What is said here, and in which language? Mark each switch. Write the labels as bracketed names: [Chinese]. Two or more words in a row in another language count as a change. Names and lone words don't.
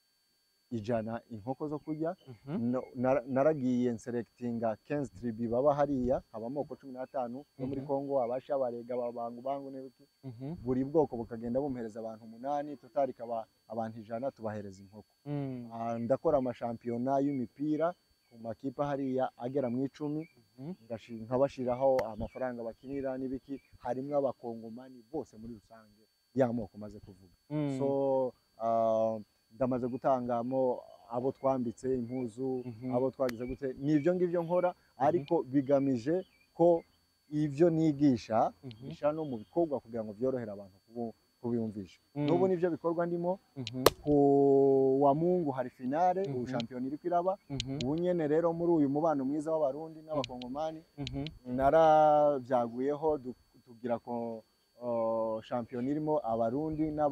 [Rundi] 100 inkoko zo kurya naragiye nselectinga 15 tribu baba hariya abamoko 15 yo muri Kongo abasha barega bangu n'ibiki buri bwoko bukagenda bumhereza abantu 8 total kaba abantu 100 tubahereza inkoko ndakora amashampiyona y'imipira ku makipa hariya agera mu 10 nkabashiraho amafaranga bakinira n'ibiki harimo abakongomani bose muri rusange y'amoko maze kuvuga so ndamaze gutangamo abo twambitse impuzu abo twagize gute nivyo ngivyo nkora ariko bigamije ko ivyo nigisha bisha no mu bikorwa kugira ngo byorohere abantu kubiyumvisha n'ubu nivyo bikorwa ndimo ku wa Mungu hari finale u champion iri kwiraba ubu nyene rero muri uyu mubano mwiza w'abarundi n'abakongomani naravyaguyeho tugira ko champion irimo abarundi